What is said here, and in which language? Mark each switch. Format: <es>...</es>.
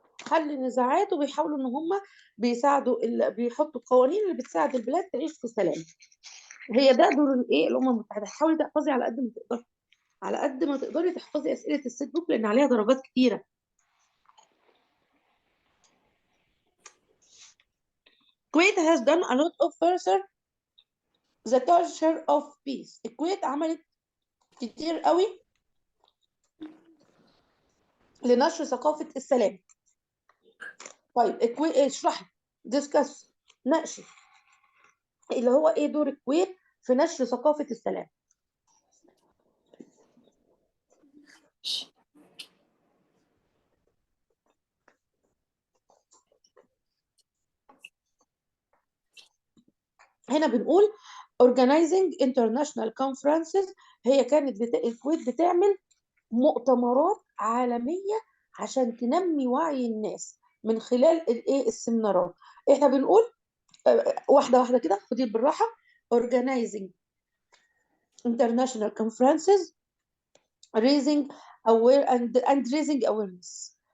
<ar>حل نزاعات، وبيحاولوا ان هم بيساعدوا بيحطوا القوانين اللي بتساعد البلاد تعيش في سلام. هي ده دور الايه، الامم المتحده. حاولي تحفظي على قد ما تقدري، على قد ما تقدري تحفظي اسئله الست بوك لان عليها درجات كتيره.</ar> <en>Kuwait has done a lot of further the culture of peace.</en> <ar>الكويت عملت كتير قوي لنشر ثقافه السلام. طيب الكويت اشرحي، ديسكس، ناقشي اللي هو ايه دور الكويت في نشر ثقافه السلام. هنا بنقول</ar> <en>organizing international conferences.</en> <ar>هي كانت الكويت بتعمل مؤتمرات عالمية عشان تنمي وعي الناس من خلال الايه، السيمينارات. احنا بنقول واحدة واحدة كده، خدي بالراحة.</ar> <en>organizing international conferences، raising aware and raising awareness.</en>